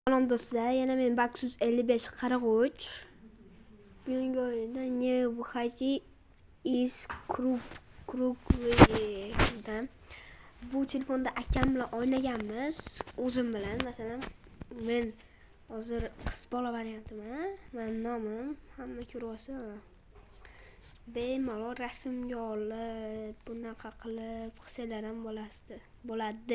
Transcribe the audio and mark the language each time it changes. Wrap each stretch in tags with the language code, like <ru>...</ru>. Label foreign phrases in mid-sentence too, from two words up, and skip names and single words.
<uz>Selam do'stlar, yana men Baxus 55 Qarag'uch. Bugungi o'yinda</uz> <ru>не выходи из</ru> <uz>kruglida. Bu telefonda akam bilan o'ynaganmiz, o'zim bilan. Masalan, men hozir qiz bola variantiman. Mening nomim hamma ko'ryapti. Bemalol rasmga olib, bunaqa qilib qilsalar ham bo'ladi.</uz>